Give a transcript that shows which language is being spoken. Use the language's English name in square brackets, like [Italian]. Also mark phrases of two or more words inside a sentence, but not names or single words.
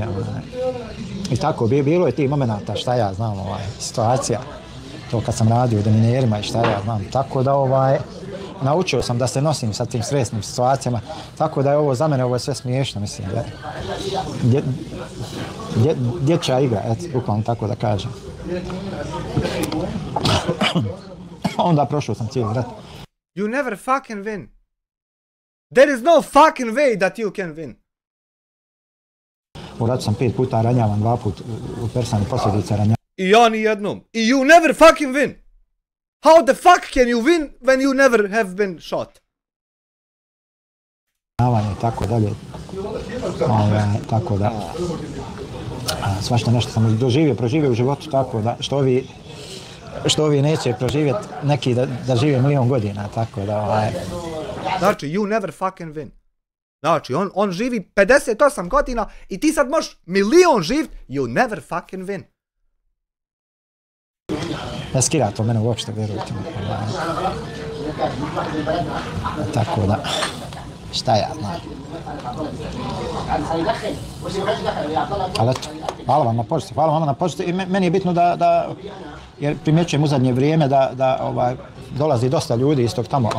[Bosnian] I tako, bilo je tih momenata, šta ja znam, situacija, to kad sam radio u deminerima i šta ja znam, tako da naučio sam da se nosim sa tim stresnim situacijama, tako da je ovo za mene ovo je sve smiješno, mislim, dječja igra, eto, bukvalno tako da kažem. Onda prošao sam cijeli rat. [English] You never fucking win. There is no fucking way that you can win. [Bosnian] U ratu sam 5 puta ranjavan, 2 put u persani posljedica ranjavan. I ja ni jednom. [English] I you never fucking win. How the fuck can you win when you never have been shot? [Bosnian] Tako dalje. Tako da. Svašta nešto sam proživio u životu, tako da, što ovi neće proživjeti, neki da žive 1.000.000 godina, tako da, Znači, [English] you never fucking win. [Bosnian] Znači, on živi 58 godina i ti sad možeš milion živit, [English] you never fucking win. [Bosnian] Ne skira to mene uopšte, vjerujte mi. Tako da, šta ja znam. Ali eto, hvala vam na podršci, hvala vam na podršci i meni je bitno da jer primjećujem u zadnje vrijeme da dolazi dosta ljudi iz tog tamo.